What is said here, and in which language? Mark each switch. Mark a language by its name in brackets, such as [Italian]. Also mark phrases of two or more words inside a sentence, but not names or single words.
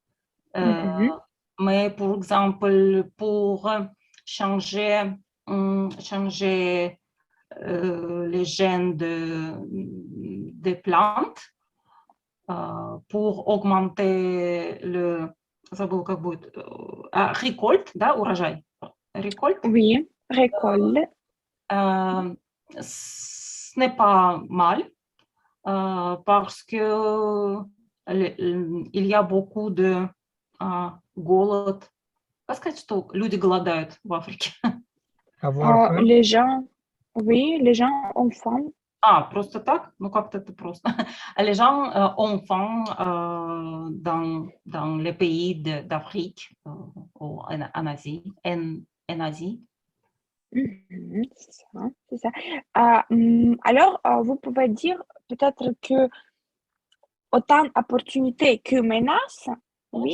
[French] Mais par exemple, pour changer les gènes des plantes, pour augmenter le récolte, [Russian] да, урожай. [French] Récolte. Oui, récolte. Ce n'est pas mal parce que il y a beaucoup de голод. [Russian] Как сказать, что люди голодают в Африке? [French] Avoir faim. Les gens, oui, les gens ont faim. [Russian] Просто так? Ну, как-то это просто. [French] Les gens ont faim dans les pays d'Afrique ou en Asie. En Asie. C'est ça. Alors, vous pouvez dire peut-être que autant d'opportunités que menaces, oui,